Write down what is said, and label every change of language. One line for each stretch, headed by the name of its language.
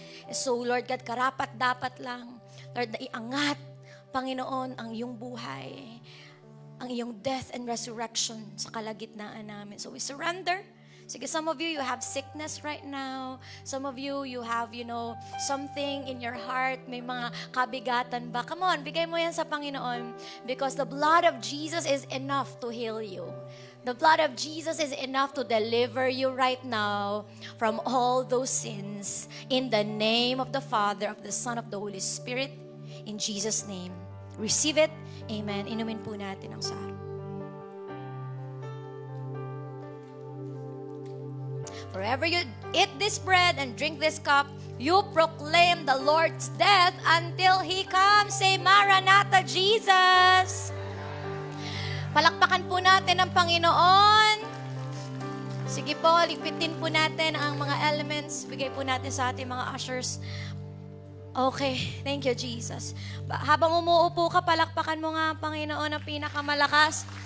Filipino: So, Lord God, karapat dapat lang, Lord, na iangat, Panginoon, ang iyong buhay, ang iyong
English: death and resurrection
Filipino: sa kalagitnaan namin.
English: So, we surrender. Sige, some of you have sickness right now. Some of you have, something in your heart.
Filipino: May mga kabigatan ba? Come on, bigay mo yan sa Panginoon.
English: Because the blood of Jesus is enough to heal you. The blood of Jesus is enough to deliver you right now from all those sins. In the name of the Father, of the Son, of the Holy Spirit. In Jesus' name. Receive it. Amen.
Filipino: Inumin po natin ang sarap.
English: Wherever you eat this bread and drink this cup, you proclaim the Lord's death until He comes. Say, Maranatha, Jesus!
Filipino: Palakpakan po natin ang Panginoon. Sige po, ligpitin po natin ang mga elements. Bigay po natin sa ating mga ushers.
English: Okay, thank you, Jesus.
Filipino: Habang umuupo ka, palakpakan mo nga ang Panginoon ang pinakamalakas.